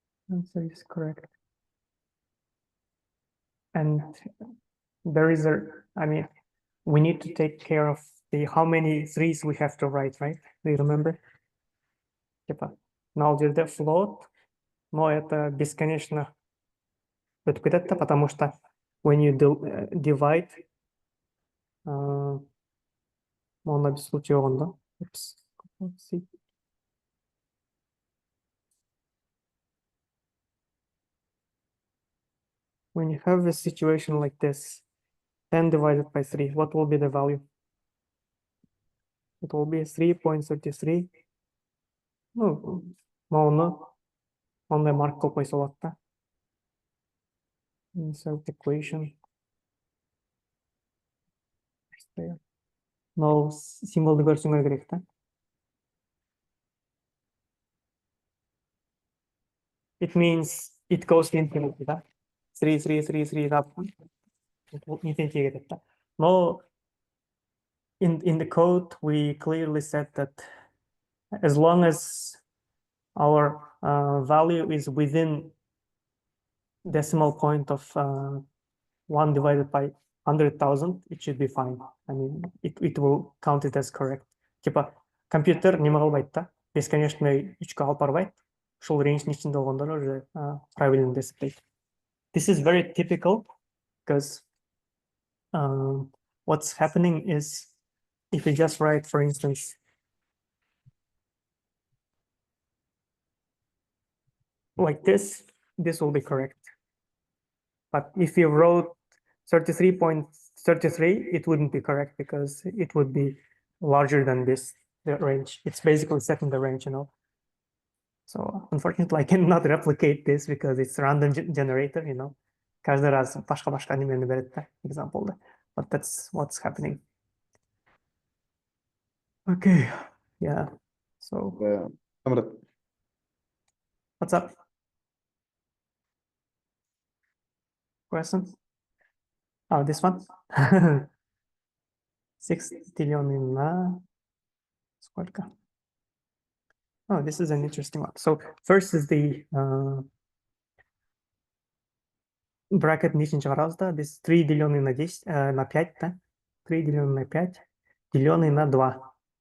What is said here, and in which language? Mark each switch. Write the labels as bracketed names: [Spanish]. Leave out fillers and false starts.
[English] Answer is correct. And there is I mean, we need to take care of how many threes we have to write, right? Do you remember? [Kazakh] Типа, null жерде float, [Russian] но это бесконечно [Kazakh] өтіп кетеді да, потому что [English] when you divide, [Kazakh] онда бір случай болған да. [English] Oops. Let's see. When you have a situation like this, 10 divided by 3, what will be the value? It will be 3.33. [Kazakh] Ну, оны ондай марк қылып қойса болады да. [English] Insert equation. [Kazakh] Мынау символды көрсеңер керек та. [English] It means it goes to infinity, да. 3, 3, 3, 3, да. [Kazakh] Infinity кетеді да. [Russian] Но [English] in the code, we clearly said that as long as our value is within decimal point of 1 divided by 100,000, it should be fine. I mean, it will count it as correct. [Kyrgyz] Типа, компьютер неме кылбайт да, бесконечный 3-ке алып барбайт. Ушул рейнждин ичинде болгондор уже правильно деп эсептейт. [English] This is very typical because what's happening is if you just write, for instance, like this will be correct. But if you wrote 33.33, it wouldn't be correct because it would be larger than this, the range. It's basically setting the range, you know. So unfortunately, I cannot replicate this because it's random generator, you know. [Kyrgyz] Каждый раз башка немени берет да, example да. [English] But that's what's happening. Okay, yeah. So Amrit, what's up? Question? Oh, this one? [Russian] 6 делённый на сколько? [English] Oh, this is an interesting one. So first is the bracket [Kyrgyz] нижний чыгарабыз да. [Russian] This 3 делённый на 10, на 5, да? 3 делённый на 5, делённый на 2.